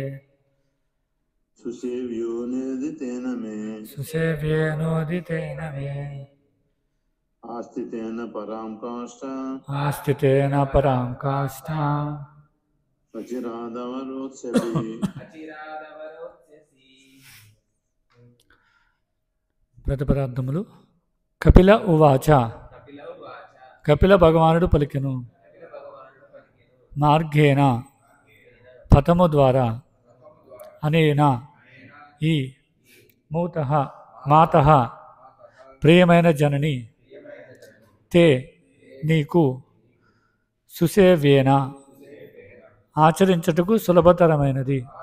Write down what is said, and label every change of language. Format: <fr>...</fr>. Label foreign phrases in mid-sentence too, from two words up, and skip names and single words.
<sa>सुसेव्यो निदितेन मे सुसेव्येनोदितेन मे आस्तितेन परां काष्ठाम् आस्तितेन परां काष्ठाम् अचिरादवरोत्स्यसि</sa> <te>ప్రతిపదార్థములు.</te> <sa>కపిల ఉవాచ,</sa> <te>కపిల భగవానుడు పలికెను. మార్గేణ పథము ద్వారా, అనేన ఈ,</te> <sa>మూతః మాతః</sa> <te>ప్రియమైన జనని, తే నీకు, సుసేవ్యేన ఆచరించుటకు సులభతరమైనది,</te>